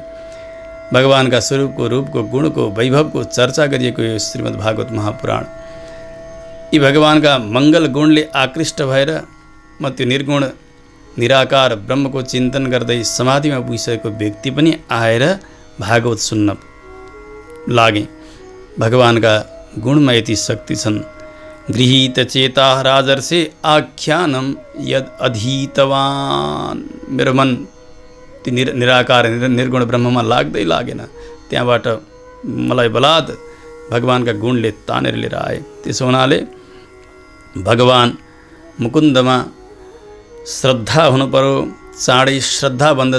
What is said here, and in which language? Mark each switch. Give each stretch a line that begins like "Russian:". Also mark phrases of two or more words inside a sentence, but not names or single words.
Nepali: भगवानका स्वरूपको, रूपको, गुणको, वैभवको चर्चा गरिएको यो श्रीमद् भागवत महापुराण, यी भगवानका मङ्गल गुणले आकृष्ट भएर म त्यो निर्गुण निराकार ब्रह्मको चिन्तन गर्दै समाधिमा पुगिसकेको व्यक्ति पनि आएर भागवत सुन्न लागे। भगवानका गुणमा यति शक्ति छन्।
Sanskrit: गृहीत चेता राजर्षे आख्यानम यद अधीतवान।
Nepali: मेरो मन ती निराकार निर्गुण ब्रह्ममा लाग्दै लागेन। त्यहाँबाट मलाई बलात् भगवानका गुणले तानेर लिएर आए। त्यसो हुनाले भगवान मुकुन्दमा श्रद्धा हुनु पर्यो। चाँडै श्रद्धा बन्दछ।